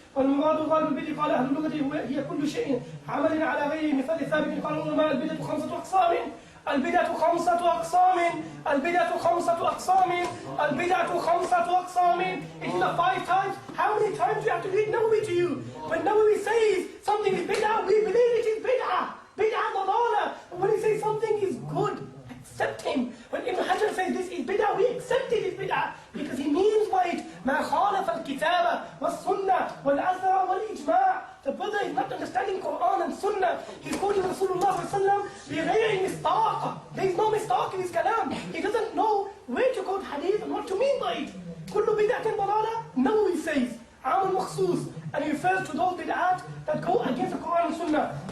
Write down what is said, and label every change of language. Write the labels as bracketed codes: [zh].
[ar] والمراد غالب البدع قال أهل اللغة هي كل شيء عمل على غير مثال ثابت قال العلماء البدع 5 أقسام البدع 5 أقسام البدع 5 أقسام البدع 5 أقسام. [en] It's not 5 times. How many times do you have to read Nawawi to you? When Nawawi says something is bid'ah, we believe it is bid'ah. Bid'ah dalala. When he says something is good, accept him. When Ibn Hajar says this is bid'ah, we accept it is bid'ah. Because he means by it, [ar] ما خالف الكتاب والسنة والأثر والإجماع. [en] The Buddha is not understanding Quran and Sunnah. He's quoting Rasulullah sallallahu [ar] بغير مصداق. [en] There is no mistake in his kalam. He doesn't know where to quote hadith and what to mean by it. [ar] كل بدعة ضلالة. [en] No, he says [ar] عام مخصوص, [en] and he refers to those bid'at that go against the Quran and Sunnah.